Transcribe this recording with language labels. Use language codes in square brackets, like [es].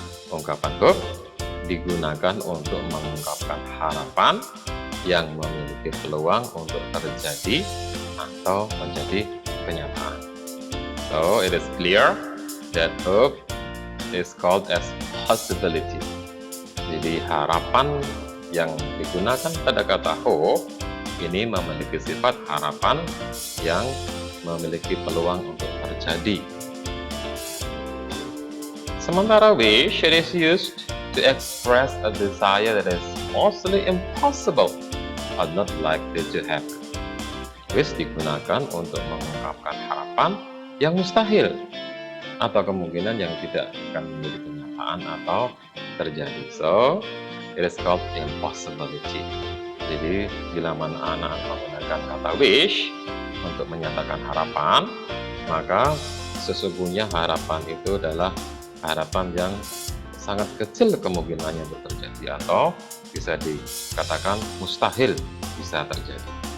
[id] Ungkapan hope digunakan untuk mengungkapkan harapan yang memiliki peluang untuk terjadi atau menjadi kenyataan. [en] So, it is clear that hope is called as possibility. [id] Jadi, harapan yang digunakan pada kata hope ini memiliki sifat harapan yang memiliki peluang untuk terjadi. [en] Sementara wish, it is used to express a desire that is mostly impossible or not likely to happen. [id] Wish digunakan untuk mengungkapkan harapan yang mustahil atau kemungkinan yang tidak akan menjadi kenyataan atau terjadi. [en] So, it is called impossibility. [id] Jadi, bila mana anak menggunakan kata wish untuk menyatakan harapan, maka sesungguhnya harapan itu adalah harapan yang sangat kecil kemungkinannya untuk terjadi atau bisa dikatakan mustahil bisa terjadi.